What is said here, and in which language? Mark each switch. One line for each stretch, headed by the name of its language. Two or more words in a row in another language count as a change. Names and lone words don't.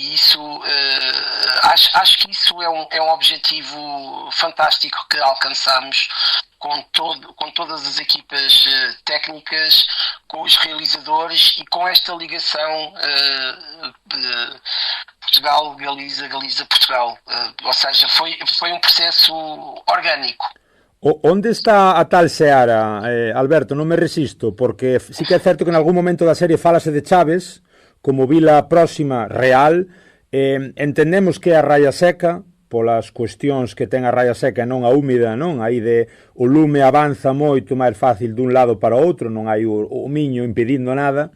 Portuguese: E isso acho que isso é um objetivo fantástico que alcançamos com todas as equipas técnicas, com os realizadores e com esta ligação Portugal-Galiza, Galiza-Portugal. Ou seja, foi um processo orgânico.
Galician: Onde está a tal Seara, Alberto? Non me resisto, porque sí que é certo que en algún momento da serie falase de Chaves como vila próxima real. Entendemos que é a Raia Seca, polas cuestións que ten a Raia Seca e non a húmida, non? Aí o lume avanza moito máis fácil dun lado para o outro, non hai o miño impedindo nada.